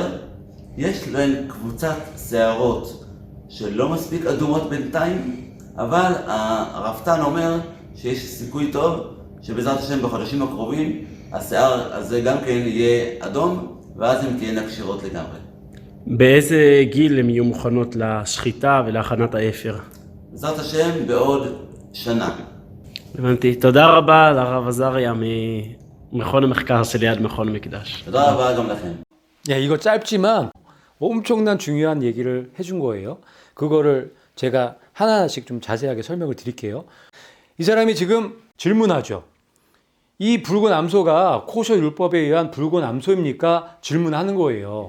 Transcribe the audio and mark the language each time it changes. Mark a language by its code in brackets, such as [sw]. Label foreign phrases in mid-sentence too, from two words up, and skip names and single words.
[he] יש להן קבוצת שערות שלא מספיק אדומות בינתיים, אבל הרפתן אומר שיש סיכוי טוב שבעזרת השם בחודשים הקרובים השיער הזה גם כן יהיה אדום ואז הן תהיינה כשירות לגמרי. באיזה גיל הן יהיו מוכנות לשחיטה ולהכנת האפר? בעזרת השם בעוד שנה. הבנתי. תודה רבה לרב עזריה ממכון המחקר שליד מכון המקדש. תודה רבה גם לכם. [ko] 이거 짧지만 엄청난 중요한 얘기를 해준 거예요. 그거를 제가 하나하나씩 좀 자세하게 설명을 드릴게요. 이 사람이 지금 질문하죠. 이 붉은 암소가 코셔 율법에 의한 붉은 암소입니까? 질문하는 거예요.